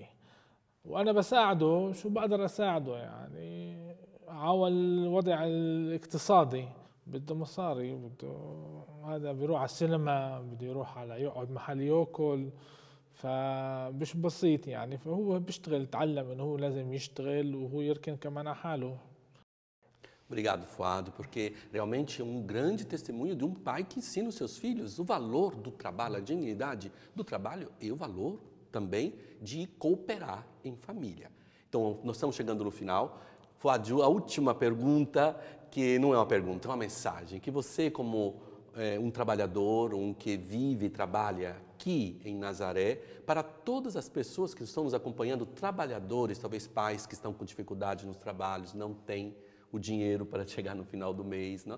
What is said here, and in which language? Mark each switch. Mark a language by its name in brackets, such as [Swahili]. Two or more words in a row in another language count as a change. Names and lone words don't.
[Arabic] وأنا بساعده شو بقدر أساعده يعني على الوضع الاقتصادي، بده مصاري، بده هذا بيروح على السينما، بده يروح على يقعد محل ياكل، فمش بسيط يعني. فهو بيشتغل، تعلم إنه هو لازم يشتغل وهو يركن كمان على حاله. [Portuguese] Obrigado, Fuad, porque realmente é um grande testemunho de um pai que ensina os seus filhos o valor do trabalho, a dignidade do trabalho e o valor também de cooperar em família. Então, nós estamos chegando no final. Fuad, a última pergunta, que não é uma pergunta, é uma mensagem, que você, como um trabalhador, que vive e trabalha aqui em Nazaré, para todas as pessoas que estão nos acompanhando, trabalhadores, talvez pais que estão com dificuldade nos trabalhos, não têm o dinheiro para chegar no final do mês, não?